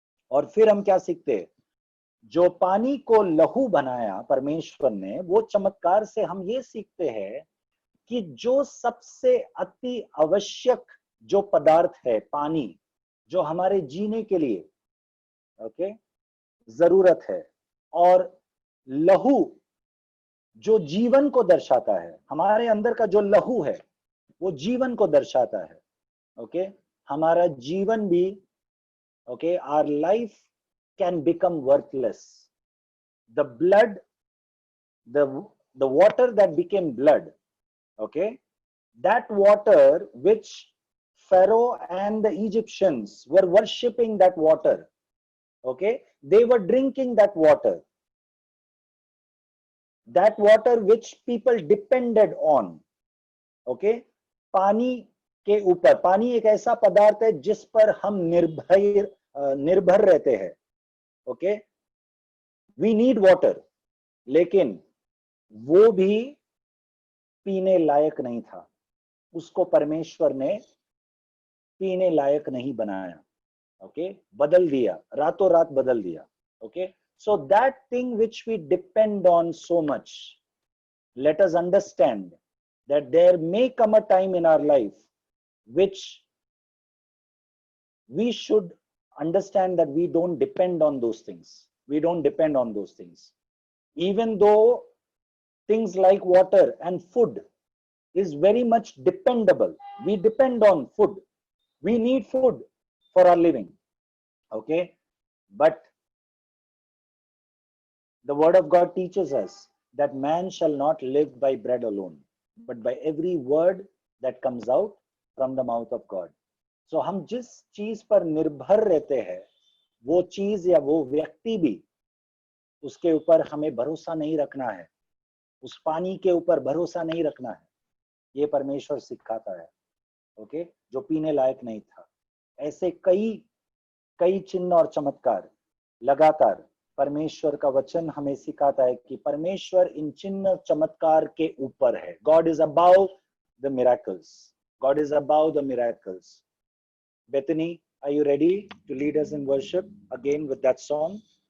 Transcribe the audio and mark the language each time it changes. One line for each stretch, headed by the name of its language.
Hindi: और फिर हम क्या सीखते हैं? जो पानी को लहू बनाया परमेश्वर ने, वो चमत्कार से हम ये सीखते हैं कि जो सबसे अति आवश्यक जो पदार्थ है पानी, जो हमारे जीने के लिए ओके जरूरत है, और लहू जो जीवन को दर्शाता है, हमारे अंदर का जो लहू है वो जीवन को दर्शाता है।
English: okay,
Hindi: हमारा जीवन भी
English: Okay, our life can become worthless. The blood, the water that became blood, okay, that water which Pharaoh and the Egyptians were worshipping that water, okay, they were drinking that water which people depended on.
Hindi: Okay, पानी के ऊपर, पानी एक ऐसा पदार्थ है जिस पर हम निर्भर रहते हैं।
English: okay, we need water,
Hindi: लेकिन वो भी पीने लायक नहीं था। उसको परमेश्वर ने पीने लायक नहीं बनाया।
English: okay,
Hindi: बदल दिया, रातों रात बदल दिया।
English: Okay, so that thing which we depend on so much, let us understand that there may come a time in our life which we should understand that we don't depend on those things. We don't depend on those things. Even though things like water and food is very much dependable. We depend on food. We need food for our living. Okay? But the word of God teaches us that man shall not live by bread alone, but by every word that comes out from the mouth of God.
Hindi: So हम जिस चीज पर निर्भर रहते हैं, वो चीज या वो व्यक्ति भी, उसके ऊपर हमें भरोसा नहीं रखना है, उस पानी के ऊपर भरोसा नहीं रखना है. ये परमेश्वर सिखाता है. ओके, जो पीने लायक नहीं था. ऐसे कई चिन्ह और चमत्कार लगातार परमेश्वर का वचन हमें सिखाता है कि परमेश्वर इन चिन्ह चमत्कार के ऊपर है.
English: God is above the miracles. God is above the miracles. Bethany, are you ready to lead us in worship again with that song?